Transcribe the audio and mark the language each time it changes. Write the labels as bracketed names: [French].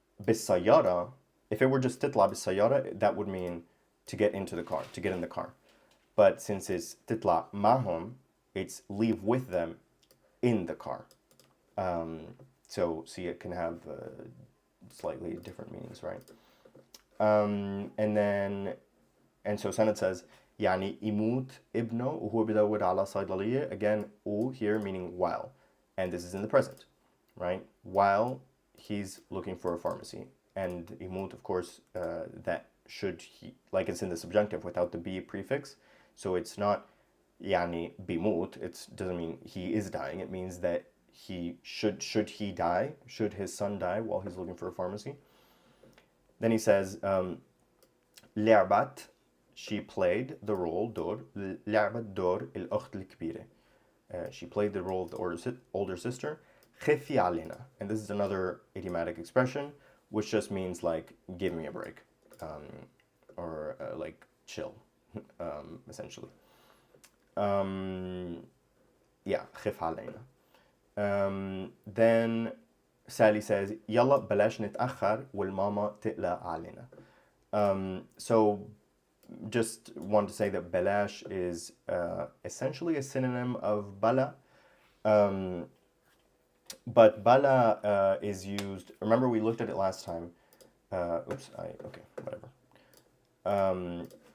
[English] بالسيارة, if it were just تطلع بالسيارة, that would mean to get into the car, to get in the car. But since it's تطلع معهم, it's leave with them in the car. So see, it can have slightly different meanings, right? [Arabic] And so Sanad says يعني يموت ابنه وهو بدور على صيدلية. [English] Again, و here meaning while, and this is in the present, right? While he's looking for a pharmacy, and يموت, of course, that should he, like it's in the subjunctive without the be prefix, so it's not يعني بيموت. It doesn't mean he is dying. It means that he should he die, should his son die while he's looking for a pharmacy. Then he says لعبت, she played the role دور, لعبت دور الأخت الكبيرة. She played the role of the older sister. خفي علينا, and this is another idiomatic expression which just means like give me a break, or like chill, essentially. [Arabic] Yeah, خف علينا. Then Sally says يلا بلاش نتأخر والماما تقلق علينا. [English] So just want to say that balash is essentially a synonym of bala. But bala is used, remember we looked at it last time. Okay, whatever.